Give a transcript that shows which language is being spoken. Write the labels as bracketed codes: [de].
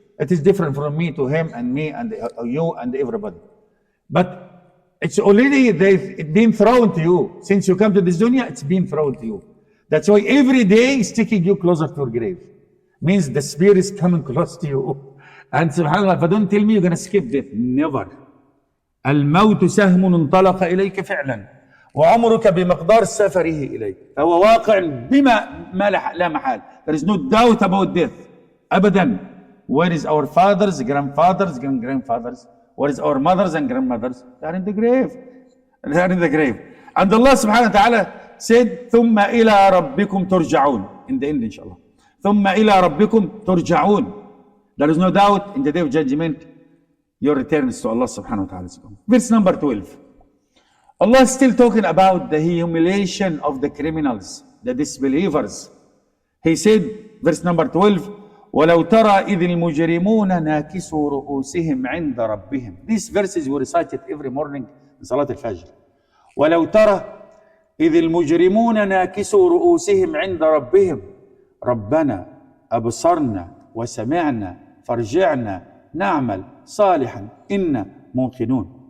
[en] It is different from me to him and me and you and everybody. But it's already been thrown to you. Since you come to this dunya, it's been thrown to you. That's why every day is taking you closer to your grave. Means the spear is coming close to you. And subhanAllah, but don't tell me you're going to skip death. Never. [ar] الموت سهم انطلق إليك فعلا وعمرك بمقدار سفره إليك فهو واقع بما لا محال. [en] There is no doubt about death. [ar] أبدا. [en] Where is our fathers, grandfathers, grandfathers? Where is our mothers and grandmothers? They are in the grave. They are in the grave. And Allah subhanahu wa ta'ala said, [ar] ثم إلى ربكم ترجعون. [en] In the end, inshallah. [ar] ثم إلى ربكم ترجعون. [en] There is no doubt in the day of judgment, your return is to Allah subhanahu wa ta'ala. Verse number 12. Allah is still talking about the humiliation of the criminals, the disbelievers. He said, verse number 12, [ar] وَلَوْ تَرَى إِذِ الْمُجْرِمُونَ نَاكِسُوا رُؤُوسِهِمْ عِنْدَ رَبِّهِمْ. [en] These verses were recited every morning in Salat al-Fajr. [ar] وَلَوْ تَرَى إِذِ الْمُجْرِمُونَ نَاكِسُوا رُؤُوسِهِمْ عِنْدَ رَبِّهِمْ رَبَّنَا أَبْصَرْنَا وَسَمِعْنَا فَارْجِعْنَا نَعْمَلْ صَالِحًا إِنَّا مُوقِنُونَ.